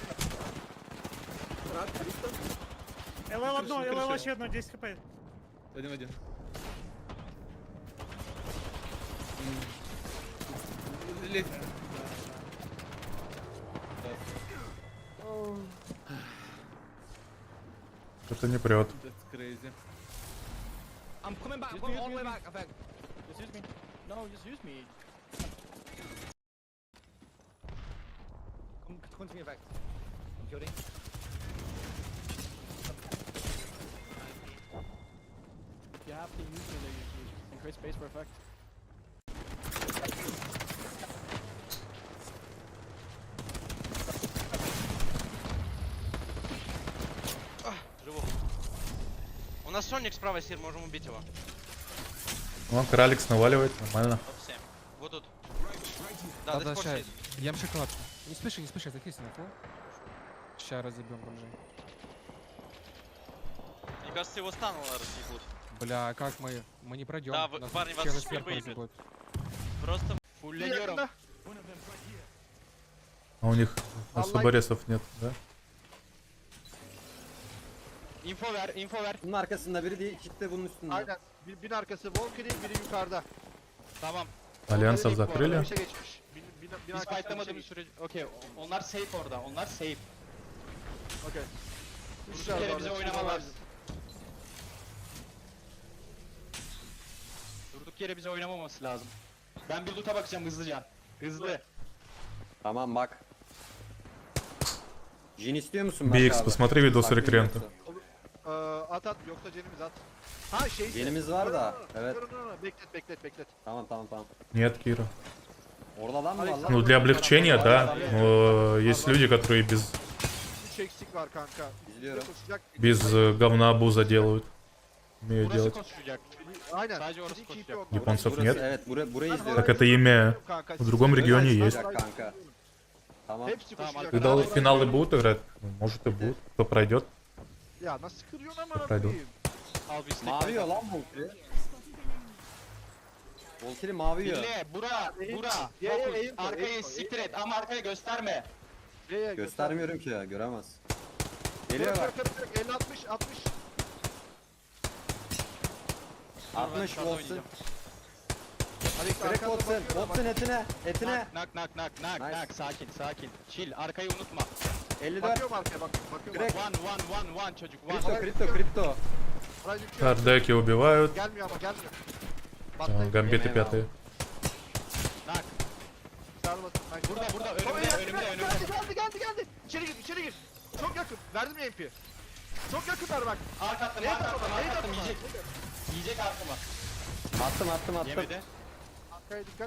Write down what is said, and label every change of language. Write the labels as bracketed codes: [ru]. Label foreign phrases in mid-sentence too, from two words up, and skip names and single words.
[ru] ЛЛ одно, ЛЛ вообще одно, 10 хп. Один в один. Лезь. Это не прет. [en] That's crazy. I'm coming back, I'm going all the way back, I think. Just use me. No, just use me. Come to me, effect. I'm shooting. You have to use me there, you and create space for effect. [ru] Живу. У нас Соник справа, Сир, можем убить его. Вон Краликс наваливает, нормально. Топ-7. Вот тут. Да, Да, до сих пор ща, сидит. ем шоколадку. Не спеши, закись на фул. Ща разъебем бомжей. Мне кажется, его стануло разъебут. Бля, как мы? Мы не пройдем. Да, Нас парни, вас челы хуй сверху выебет. разъебут. Просто фуллером. А у них особоресов нет, да? [tr] Info ver, info ver. Bunun arkasında biri değil, kitle bunun üstünde. Aynen. Bir arkası Volker'in, biri yukarıda. Tamam. [ru] Альянсов закрыли. [tr] Bir şey geçmiş. Bir Biz arkasında fightlamadığımız sürece... Okey, onlar safe orada, onlar safe. Okey. Bir kere bize oynamalar. Durduk yere bize oynamaması lazım. Ben bir loot'a bakacağım hızlıca. Hızlı. Tamam bak. Jin istiyor musun? BX, Bak abi. [ru] посмотри видос [tr] Bak, [ru] рекрента. [tr] At yoksa cenimiz at. Ha şey. Cenimiz var da, evet. Beklet. Tamam. [ru] Нет, Кира. [tr] Orada adam mı var lan? [ru] Ну, для облегчения, да. Но есть люди, которые без [tr] 3 eksik var kanka. İzliyorum. [ru] говна абуза делают. Умеют [tr] Burası [ru] делать. [tr] koşacak. Aynen. Sadece orası koşacak. [ru] Японцев [tr] Burası, [ru] нет. [tr] evet burayı izliyorum. [ru] Так это имя в другом регионе есть. [tr] Kanka. Tamam. Hepsi koşacak. [ru] Когда финалы будут играть, ну, может и будут. Кто пройдет, [tr] Ya nasıl kırıyorsun [ru] кто [tr] amına [ru] пройдет. [tr] koyayım? Al bir Mavi yiyor lan Volker'i. Volker'i mavi yiyor. Dinle, bura. Fokus, arkayı siktir et ama arkaya gösterme. Göstermiyorum ki ya, göremez. Geliyor bak. 50 60. 60 Şurada Volks'un. oynayacağım. Direkt Volks'un etine. Nak. Sakin. Chill, arkayı unutma. 54. Bakıyorum arkaya bakıyorum. Direkt. One çocuk. One. [ru] Крипто. Кардеки убивают. [tr] Gelmiyor ama gelmiyor. [ru] Гамбиты пятые. [tr] Nak. Sarmasın. Burada. Önümde. Geldi. İçeri gir. Çok yakın. Verdim ya MP. Çok yakınlar bak. Arkattım. Yiyecek arkama. Attım. Yemedi. Arkaya dikkat.